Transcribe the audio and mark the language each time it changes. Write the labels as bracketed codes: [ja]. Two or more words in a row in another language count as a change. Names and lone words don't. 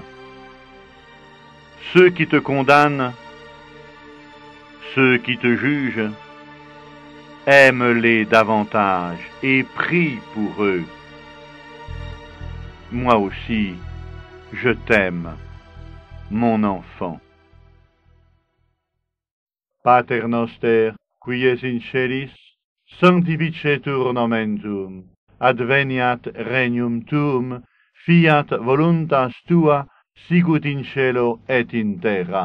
[fr] Ceux qui te condamnent, ceux qui te jugent, aime-les davantage et prie pour eux. Moi aussi, je t'aime, mon enfant. [la] Pater noster, qui es in celis, sanctificetur nomen tuum, adveniat regnum tuum, fiat voluntas tua, sicut in cielo et in terra.